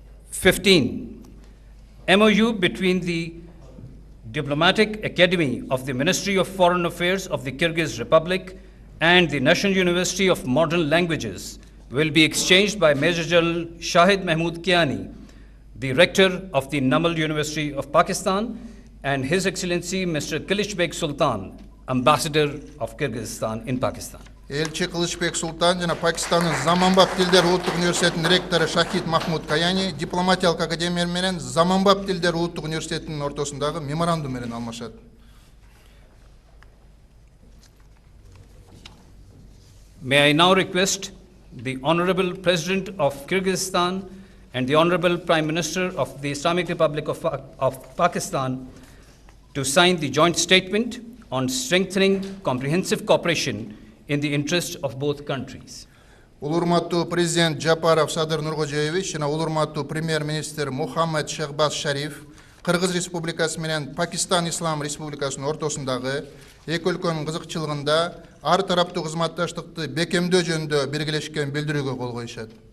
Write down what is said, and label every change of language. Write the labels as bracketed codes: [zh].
[en] 15. MOU between the Diplomatic Academy of the Ministry of Foreign Affairs of the Kyrgyz Republic and the National University of Modern Languages will be exchanged by Major General Shahid Mahmood Kiani, the Rector of the Namal University of Pakistan, and His Excellency Mr. Kılıçbek Sultan, Ambassador of Kyrgyzstan in Pakistan. [ky] Элчи Кылычбек Султан жана Пакистандын Заманбап тилдер улуттук университетинин ректору Шахид Махмуд Каяни дипломатиялык академия менен Заманбап тилдер улуттук университетинин ортосундагы меморандум менен алмашат. [en] May I now request the Honorable President of Kyrgyzstan and the Honorable Prime Minister of the Islamic Republic of Pakistan to sign the joint statement on strengthening comprehensive cooperation in the interest of both countries. [ky] Улурматтуу президент Жапаров Садыр Нургожоевич жана улурматтуу премьер-министр Мухаммед Shehbaz Sharif Кыргыз Республикасы менен Пакистан Ислам Республикасынын ортосундагы эки өлкөнүн кызыкчылыгында ар тараптуу кызматташтыкты бекемдөө жөнүндө биргелешкен билдирүүгө кол коюшат.